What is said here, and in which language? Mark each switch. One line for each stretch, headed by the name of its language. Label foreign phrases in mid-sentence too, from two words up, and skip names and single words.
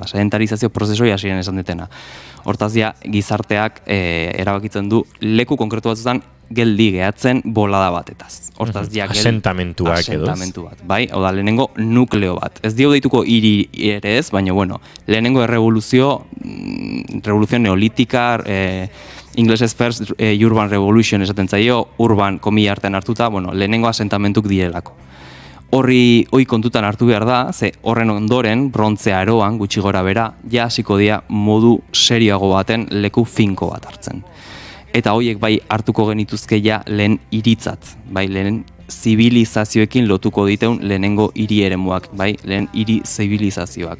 Basque: Sedentarizazio prozesoi hasieran esan detena. Hortaz ja, gizarteak erabakitzen du leku konkretu batzutan geldi gehatzen bolada batetaz. Hortaz ja, asentamentu bat, bai, hau da, lehenengo nukleo bat. Ez dio dituko hiri ere ez, baina, lehenengo revoluzio neolitika, inglesez
English: first urban revolution
Basque: esaten zaio, urban komila artean hartuta, lehenengo asentamentuk direlako. Hori kontutan hartu behar da, ze horren ondoren, brontze aroan, gutxi gora bera, ja hasiko dira modu serioago baten leku finko bat hartzen. Eta horiek bai hartuko genituzke ja lehen hiritzat, bai lehen zibilizazioekin lotuko diteun lehenengo hiri eremuak, bai lehen hiri zibilizazioak.